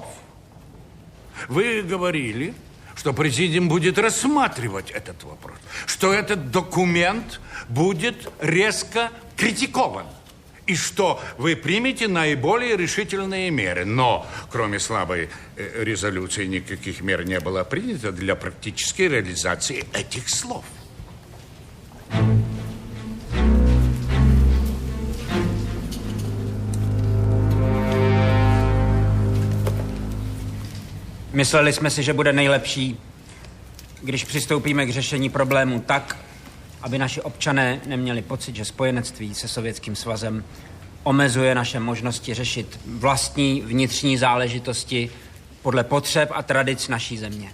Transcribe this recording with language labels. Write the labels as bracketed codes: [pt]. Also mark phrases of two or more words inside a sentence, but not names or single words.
[ru] Вы говорили, что президиум будет рассматривать этот вопрос, что этот документ будет резко критикован. и что вы примете наиболее решительные меры. Но, кроме слабой резолюции, никаких мер не было принято для практической реализации этих слов. [cs] Mysleli jsme si, že bude nejlepší, když přistoupíme k řešení problému tak, aby naši občané neměli pocit, že spojenectví se Sovětským svazem omezuje naše možnosti řešit vlastní vnitřní záležitosti podle potřeb a tradic naší země.